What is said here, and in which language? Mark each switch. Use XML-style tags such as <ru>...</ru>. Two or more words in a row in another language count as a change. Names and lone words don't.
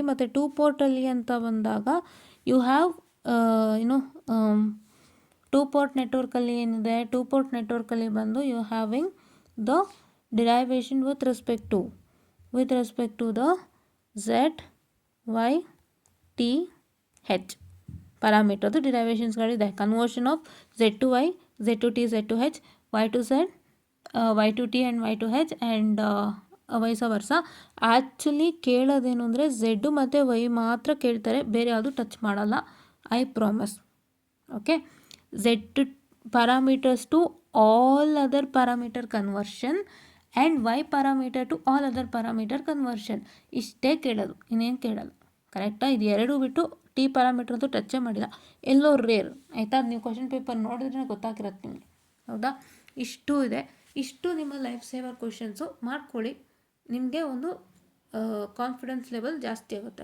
<kn>ಮತ್ತು 2 ಪೋರ್ಟಲ್ಲಿ ಅಂತ ಬಂದಾಗ</kn> <en>you have</en> <kn>ಏನು 2 ಪೋರ್ಟ್ ನೆಟ್ವರ್ಕಲ್ಲಿ ಏನಿದೆ, 2 ಪೋರ್ಟ್ ನೆಟ್ವರ್ಕಲ್ಲಿ ಬಂದು</kn> <en>you having the derivation with respect to the Z, Y,</en> <kn>T, H ಪ್ಯಾರಾಮೀಟರ್ದು ಡಿರೈವೇಷನ್ಸ್ಗಳಿದೆ.</kn> <en>conversion of Z to Y, Z to T, Z to H, Y to Z, Y to T and Y to H and vice versa.</en> <kn>ಆ್ಯಕ್ಚುಲಿ ಕೇಳೋದೇನು ಅಂದರೆ Z ಮತ್ತು Y ಮಾತ್ರ ಕೇಳ್ತಾರೆ, ಬೇರೆ ಯಾವುದು ಟಚ್ ಮಾಡಲ್ಲ,</kn> <en>I promise.</en> <kn>ಓಕೆ.</kn> <en>Z parameters to all other parameter conversion and Y parameter to all other parameter conversion.</en> <kn>ಇಷ್ಟೇ ಕೇಳೋದು, ಇನ್ನೇನು ಕೇಳಲ್ಲ. ಕರೆಕ್ಟಾ? ಇದು ಎರಡೂ ಬಿಟ್ಟು T ಪ್ಯಾರಾಮೀಟರ್ ಅಂತೂ ಟಚ್ಚೇ ಮಾಡಿಲ್ಲ, ಎಲ್ಲೋ ರೇರ್. ಆಯಿತಾ? ಅದು ನೀವು</kn> <en>question paper</en> <kn>ನೋಡಿದ್ರೆ ಗೊತ್ತಾಗಿರುತ್ತೆ ನಿಮಗೆ. ಹೌದಾ? ಇಷ್ಟು ಇದೆ. ಇಷ್ಟು ನಿಮ್ಮ</kn> <en>life saver</en> <kn>ಕ್ವಶನ್ಸು ಮಾಡ್ಕೊಳ್ಳಿ. ನಿಮಗೆ ಒಂದು</kn> <en>confidence level</en> <kn>ಜಾಸ್ತಿ ಆಗುತ್ತೆ.</kn>